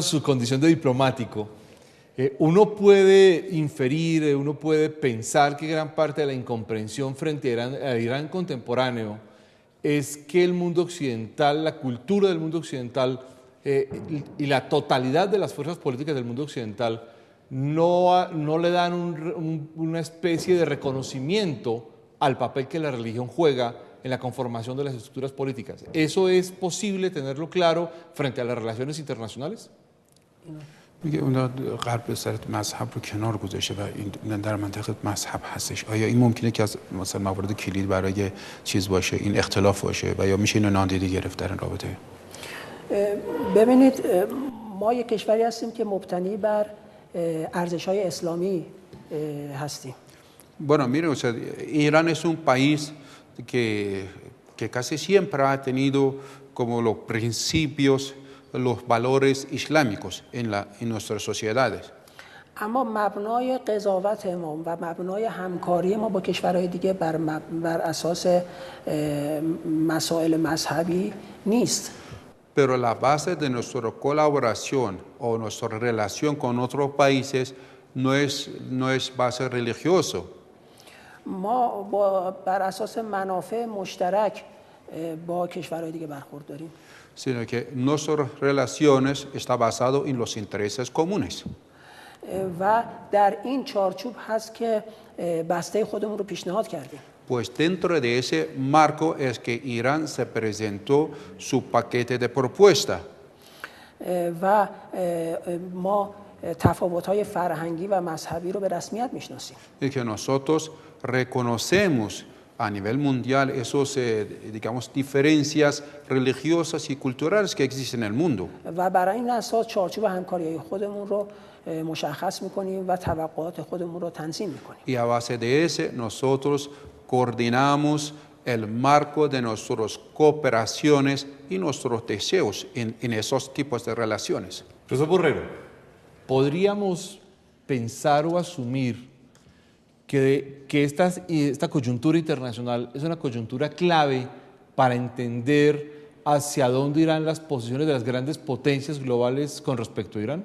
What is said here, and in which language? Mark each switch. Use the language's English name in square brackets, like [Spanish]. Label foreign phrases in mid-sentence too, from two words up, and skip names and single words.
[Spanish] su condición de diplomático, uno puede inferir, uno puede pensar que gran parte de la incomprensión frente a Irán contemporáneo es que el mundo occidental, la cultura del mundo occidental y la totalidad de las fuerzas políticas del mundo occidental no le dan una especie de reconocimiento al papel que la religión juega en la conformación de las estructuras políticas. ¿Eso es posible tenerlo claro frente a las relaciones internacionales? [Persian] میگه اونا غرب به سر مذهب رو کنار گذاشته و این در منطقه مذهب هستش. آیا این ممکنه که از مثلا موارد کلید برای چیز باشه، این اختلاف باشه و یا میشه اینو نادیده گرفت در این رابطه؟ ببینید ما یک کشوری هستیم که مبتنی بر ارزش‌های اسلامی هستیم. [Spanish] Bueno, mire, o sea, Irán es un país que casi siempre ha tenido como los principios, los valores islámicos en nuestras sociedades. [Persian] اما مبنای قضاوت ما و مبنای همکاری ما با کشورهای دیگه بر اساس مسائل مذهبی نیست. [Spanish] Pero la base de nuestra colaboración o nuestra relación con otros países no es base religiosa. [Persian] ما بر اساس منافع مشترک با کشورهای دیگه برخورد داریم. [Spanish] Sino que nuestras relaciones están basadas en los intereses comunes. [Persian] و در این چارچوب هست که بسته خودمون رو پیشنهاد کردیم. [Spanish] Pues dentro de ese marco es que Irán se presentó su paquete de propuesta. [Persian] و ما تفاوت‌های فرهنگی و مذهبی رو به رسمیت میشناسیم. [Spanish] Y que nosotros reconocemos a nivel mundial esas, digamos, diferencias religiosas y culturales que existen en el mundo. [Persian] و برای این اساس چارچوب همکاری خودمون رو مشخص می‌کنیم و توقعات خودمون رو تنظیم می‌کنیم. [Spanish] Y a base de ese nosotros coordinamos el marco de nuestras cooperaciones y nuestros deseos en esos tipos de relaciones. Profesor Borrero, ¿podríamos pensar o asumir que esta coyuntura internacional es una coyuntura clave para entender hacia dónde irán las posiciones de las grandes potencias globales con respecto a Irán?